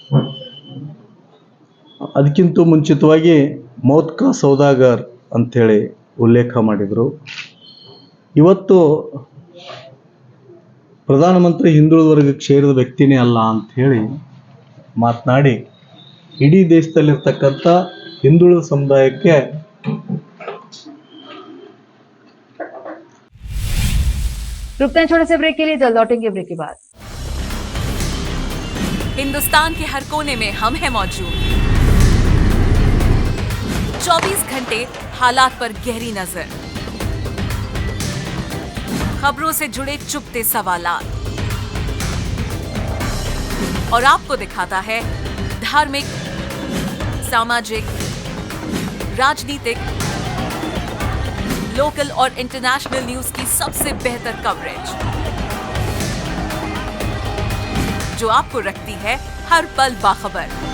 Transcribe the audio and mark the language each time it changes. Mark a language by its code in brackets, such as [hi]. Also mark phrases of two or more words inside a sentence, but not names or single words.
[kn] ಅದಕ್ಕಿಂತ ಮುಂಚಿತವಾಗಿ [hi] मौत का सौदागर [kn] ಅಂಥೇಳಿ ಉಲ್ಲೇಖ ಮಾಡಿದರು. ಇವತ್ತು ಪ್ರಧಾನಮಂತ್ರಿ ಹಿಂದುಳಿದ ವರ್ಗಕ್ಕೆ ಸೇರಿದ ವ್ಯಕ್ತಿನೇ ಅಲ್ಲ ಅಂಥೇಳಿ ಮಾತನಾಡಿ ಇಡೀ ದೇಶದಲ್ಲಿರ್ತಕ್ಕಂಥ ಹಿಂದುಳಿದ ಸಮುದಾಯಕ್ಕೆ [hi] रुकते हैं छोटे से ब्रेक के लिए, जल्द लौटेंगे ब्रेक के बाद। हिंदुस्तान के हर कोने में हम हैं मौजूद। 24 घंटे हालात पर गहरी नजर, खबरों से जुड़े चुपते सवालात और आपको दिखाता है धार्मिक, सामाजिक, राजनीतिक, लोकल और इंटरनेशनल न्यूज की सबसे बेहतर कवरेज जो आपको रखती है हर पल बाखबर।